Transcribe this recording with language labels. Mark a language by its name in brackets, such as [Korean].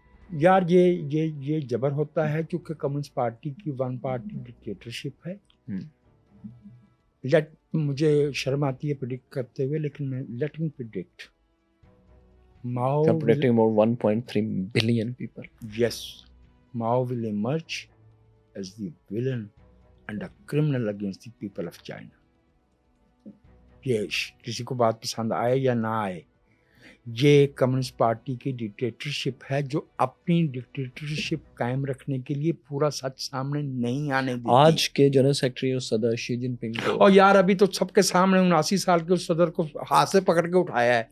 [Hindi] यार। ये जबर होता है क्योंकि कम्युनिस्ट पार्टी की वन पार्टी डिक्टेटरशिप है। मुझे शर्म आती है प्रेडिक्ट करते हुए, लेकिन मैं [English] let me predict [Hindi] Mao [English] Predicting about 1.3 billion people. Yes, Mao will emerge as the villain and a criminal against the people of China। [Hindi] ये किसी को बात पसंद आए या ना आए, ये कम्युनिस्ट पार्टी की डिक्टेटरशिप है जो अपनी डिक्टेटरशिप कायम रखने के लिए पूरा सच सामने नहीं आने देती। आज के जनरल सेक्रेटरी और सदर शी जिनपिंग को, और यार अभी तो सबके सामने 79 साल के उस सदर को हाथ से पकड़ के उठाया है,